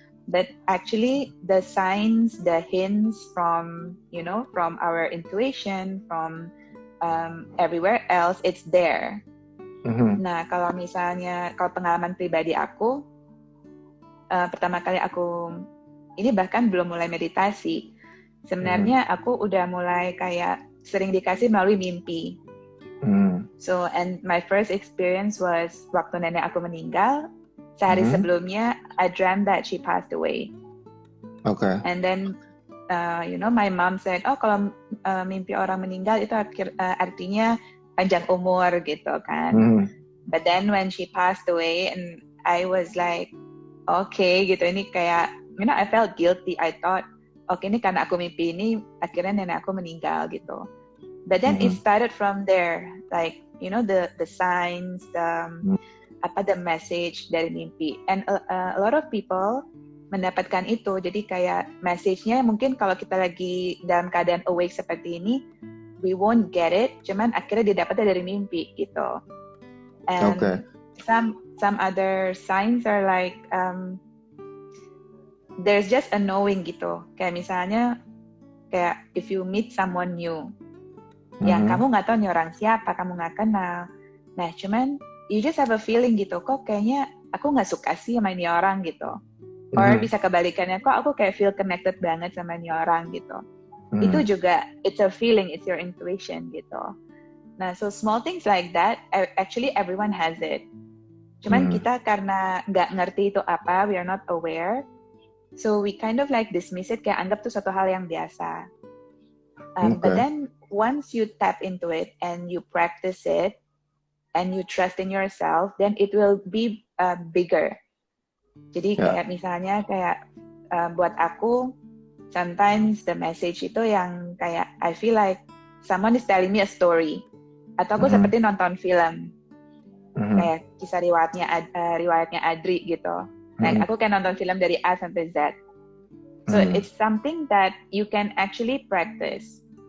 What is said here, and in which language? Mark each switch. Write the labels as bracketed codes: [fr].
[en] But actually the signs, the hints from our intuition, from everywhere else, it's there. [id] Nah kalau pengalaman pribadi aku, pertama kali ini bahkan belum mulai meditasi. Sebenarnya aku udah mulai kayak sering dikasih melalui mimpi. [en] So and my first experience was [id] waktu nenek aku meninggal. Sehari sebelumnya, [en] I dreamt that she passed away. Okay. And then, my mom said, [id] oh kalau mimpi orang meninggal itu artinya panjang umur gitu kan. [en] But then when she passed away, and I was like, okay gitu, [id] ini kayak, [en] I felt guilty. I thought, [id] okay ini karena aku mimpi ini, akhirnya nenek aku meninggal gitu. [en] But then it started from there, like, the signs, the message [id] dari mimpi. [en] And a lot of people [id] mendapatkan itu. Jadi kayak message-nya mungkin kalau kita lagi dalam keadaan awake seperti ini, [en] we won't get it. [id] Cuman akhirnya didapatnya dari mimpi gitu. [en] And some other signs are like there's just a knowing gitu. [id] Kayak misalnya kayak [en] if you meet someone new, [id] yang kamu nggak tahu nih orang siapa, kamu nggak kenal. Nah cuman [en] you just have a feeling [id] gitu, kok kayaknya aku nggak suka sih sama ini orang gitu. Or bisa kebalikannya, kok aku kayak [en] feel connected [id] banget sama ini orang gitu. Itu juga, [en] it's a feeling, it's your intuition gitu. Nah, so small things like that, actually everyone has it. [id] Cuman kita karena nggak ngerti itu apa, [en] we are not aware, so we kind of like dismiss it, [id] kayak anggap tuh satu hal yang biasa. [en] But then, once you tap into it, and you practice it, and you trust in yourself, then it will be bigger. [id] Jadi kayak misalnya kayak buat aku, [en] sometimes the message [id] itu yang kayak [en] I feel like someone is telling me a story, [id] atau aku seperti nonton film, kayak kisah riwayatnya Adri gitu. Like aku kayak nonton film dari A sampai Z. [en] So it's something that you can actually practice.